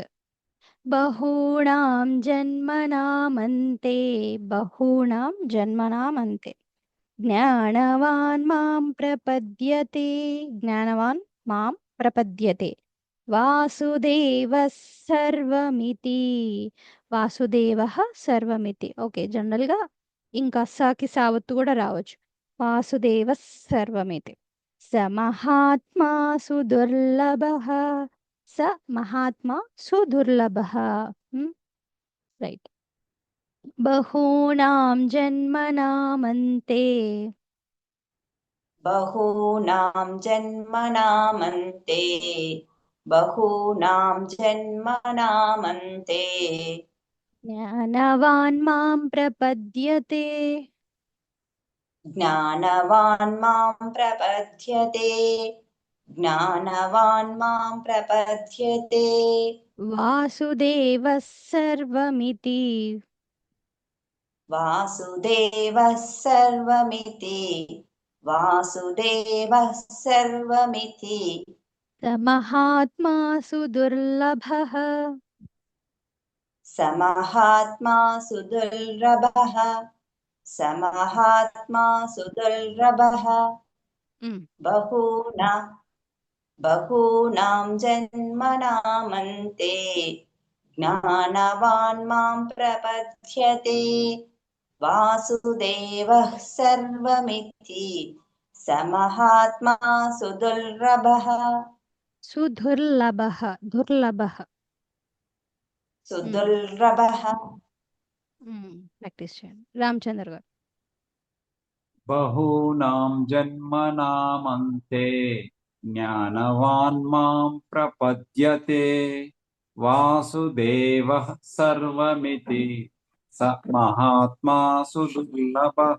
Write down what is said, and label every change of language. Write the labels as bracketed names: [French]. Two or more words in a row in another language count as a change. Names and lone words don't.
[Sanskrit] बहूणां जन्मनामन्ते ज्ञानवान् मां प्रपद्यते वासुदेवः सर्वमिति. [Telugu] ఓకే, జనరల్ గా ఇంకా సాకి సావత్తు కూడా రావచ్చు. [Sanskrit] వాసుదేవः సర్వమితి. స మహాత్మా సుదుర్లభः. రైట్. బహూనాం జన్మనామంతే बहूनां जन्मनामन्ते జ్ఞానవాన్ మాం ప్రపద్యతే ज्ञानवान् मां प्रपद्यते వాసుదేవः సర్వమితి. वासुदेवः सर्वमिति స మహాత్మా సుదుర్లభः बहूनां जन्मनामन्ते ज्ञानवान् मां प्रपद्यते वासुदेवः सर्वमिति स महात्मा सुदुर्लभः. [Telugu] ప్రాక్టీస్ చేయండి. రామచంద్ర గారు. [Sanskrit] బహూనాం జన్మనామంతే జ్ఞానవాన్ మాం ప్రపద్యతే వాసుదేవః సర్వమితి స మహాత్మా సుదుర్లభః.